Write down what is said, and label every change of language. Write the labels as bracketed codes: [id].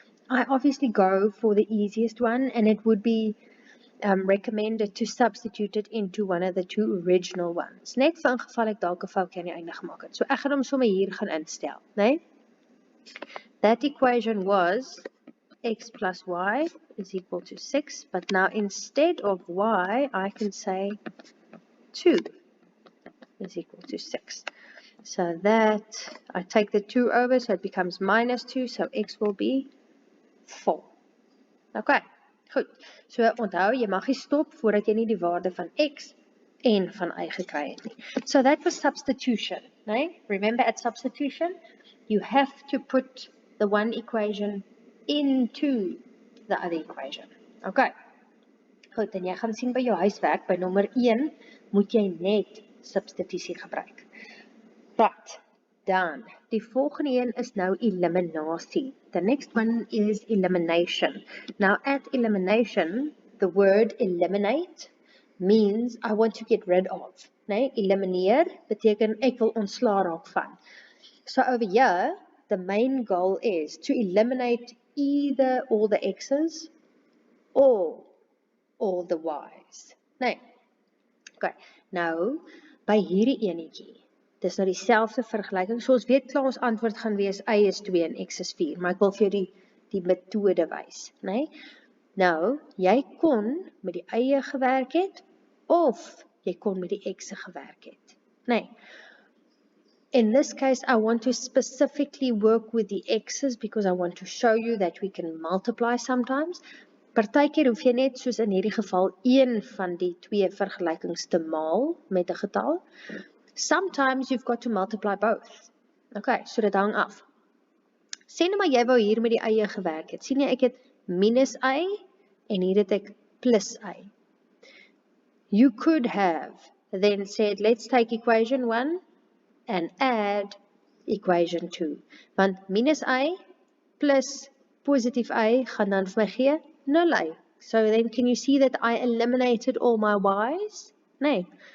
[en] I obviously go for the easiest one, and it would be recommended to substitute it into one of the 2 original ones. [af] Net vir ingeval ek dalk 'n foutjie aan die einde gemaak het. So ek gaan hom sommer hier gaan instel, né? [en] That equation was x plus y is equal to 6, but now instead of y, I can say 2 is equal to 6. So that, I take the 2 over, so it becomes minus 2, so x will be 4. [af] Okay, goed. So onthou, jy mag nie stop voordat jy nie die waarde van x en van y gekry het nie. [en] So that was substitution, nee? Remember at substitution, you have to put the one equation into the other equation. Okay. [af] Goed, en jy gaan sien by jou huiswerk, by nommer 1, moet jy net substitusie gebruik. Right, dan, die volgende een is nou eliminasie. [en] The next one is elimination. Now at elimination, the word eliminate means I want to get rid of. [af] Nee, elimineer beteken ek wil ontslaa raak van. [en] So over here, the main goal is to eliminate either all the x's or all the y's. [af] Nee. Okay, nou, by hierdie enetjie, dis nou dieselfde vergelyking, so ons weet klaar ons antwoord gaan wees, y is 2 en x is 4, maar ek wil vir jou die metode wys, nee? Nou, jy kon met die eie gewerk het, of jy kon met die x'e gewerk het, nee? [en] In this case, I want to specifically work with the x's because I want to show you that we can multiply sometimes. [af] Partykeer hoef jy net, soos in hierdie geval, een van die 2 vergelykings te maal met 'n getal. [en] Sometimes you've got to multiply both. [af] Okay, so dit hang af. Sê nou maar jy wou hier met die eie gewerk het. Sien jy, ek het minus y en hier het ek plus y. [en] You could have then said, let's take equation 1 and add equation 2. [af] Want minus y plus positive y gaan dan vir my gee 0 y. [en] So then can you see that I eliminated all my y's? Nee.